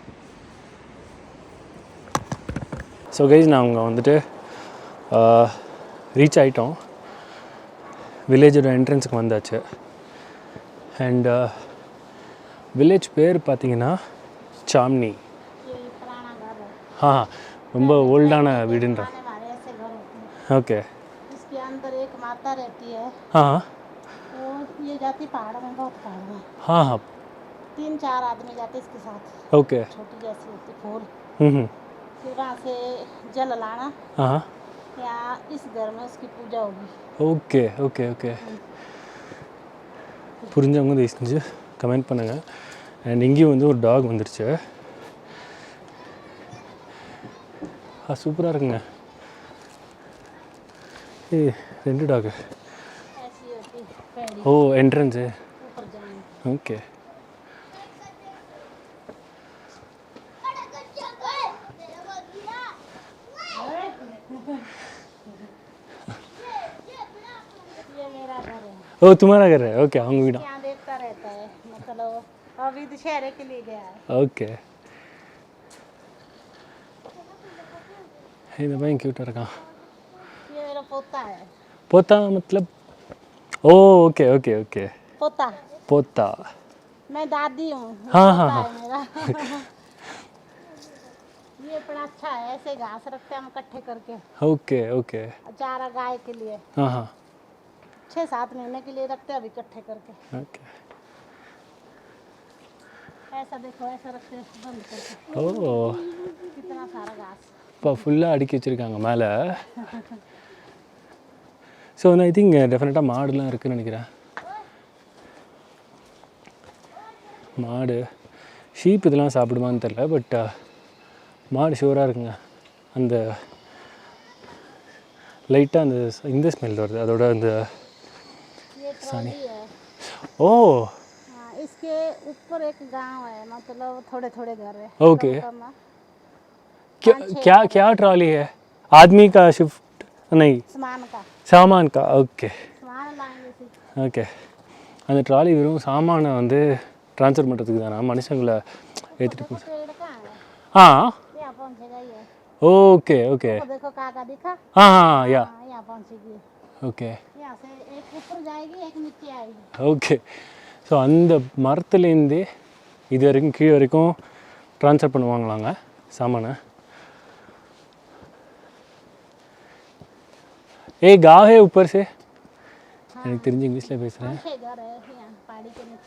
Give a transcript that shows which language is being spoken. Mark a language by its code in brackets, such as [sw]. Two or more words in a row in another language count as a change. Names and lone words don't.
[en] so guys, [ta] நாங்கள் வந்துட்டு ரீச் ஆகிட்டோம். வில்லேஜோட என்ட்ரன்ஸுக்கு வந்தாச்சு. [en] and village [ta] பேர் பார்த்தீங்கன்னா சாம்னி. ரொம்ப ஓல்டான வீடுன்ற. ஓகே. [hi] हाँ 3-4 आदमी जाते इसके साथ. ओके. छोटी जैसी होती फूल. हम्म. फिर वहाँ से जल लाना. हाँ. या इस घर में उसकी पूजा होगी। [ta] ஓகே ஓகே ஓகே புரிஞ்சவங்க தயவு செஞ்சு கமெண்ட் பண்ணுங்கள். அண்ட் இங்கேயும் வந்து ஒரு டாக் வந்துருச்சு. சூப்பராக இருக்குங்க. ரெண்டு டாகு. [hi] ऐसी होती पैड़ी [ta] ஓ என்ட்ரன்ஸு. [hi] ऊपर जाएंगे। [ta] ஓகே [hi] ये मेरा घर है। ஓ तुम्हारा घर है. [ta] ஓகே அவங்க வீடா. [hi] यहाँ देखता रहता है, मतलब अभी दशहरे के लिए गया है। [ta] ஓகே இந்த பையன் க்யூட்டாக இருக்கான். [hi] ये मेरा पोता है। पोता मतलब ओ ओके ओके ओके पोता पोता. मैं दादी हूँ। हाँ, पोता हाँ, है मेरा। ये बड़ा अच्छा है, ऐसे घास रखते हैं हम इकट्ठे करके, ओके ओके चारा गाय के लिए हाँ हाँ 6-7 महीने के लिए रखते हैं अभी इकट्ठे करके। ओके ऐसा देखो, ऐसा रखते हैं बंद करके, ஓ कितना सारा घास। [ta] இப்போ ஃபுல்லாக அடுக்கி வச்சுருக்காங்க மேலே. ஸோ வந்து [en] I think definitely [ta] மாடுலாம் இருக்குதுன்னு நினைக்கிறேன். மாடு ஷீப் இதெல்லாம் சாப்பிடுமான்னு தெரில, பட் மாடு ஷூராக இருக்குங்க. அந்த லைட்டாக அந்த இந்த ஸ்மெல் வருது அதோட அந்த [hi] ये ट्रॉली है। ஓ हाँ, इसके ऊपर एक गांव है, मतलब थोड़े थोड़े घर है। ओके कम है। क्या क्या क्या ट्रॉली है? आदमी का शिफ्ट नहीं सामान का सामान का. ஓகே सामान लाएंगे इसी। [ta] ஓகே அந்த ட்ராலி வெறும் சாமானை வந்து ட்ரான்ஸ்ஃபர் பண்ணுறதுக்கு தானே, மனுஷங்களை ஏற்றிட்டு போ. [hi] पेड़ कहाँ है? ஆ यहाँ पहुँचेगा ये। [ta] ஓகே ஓகே [hi] तो देखो काका दिखा। ஆ யா हाँ, यहाँ पहुँचेगी। [ta] ஓகே [hi] यहाँ से एक ऊपर जाएगी, एक नीचे आएगी। [ta] ஓகே. ஸோ அந்த மரத்துலேருந்தே இது வரைக்கும் கீழே வரைக்கும் ட்ரான்ஸ்ஃபர் பண்ணுவாங்களாங்க சாமானை. [hi] ஏ गाँव है ऊपर से. [ta] எனக்கு தெரிஞ்சு இங்கிலீஷில் பேசுகிறேன். [hi] 6 घर है यहाँ पहाड़ी के नीचे।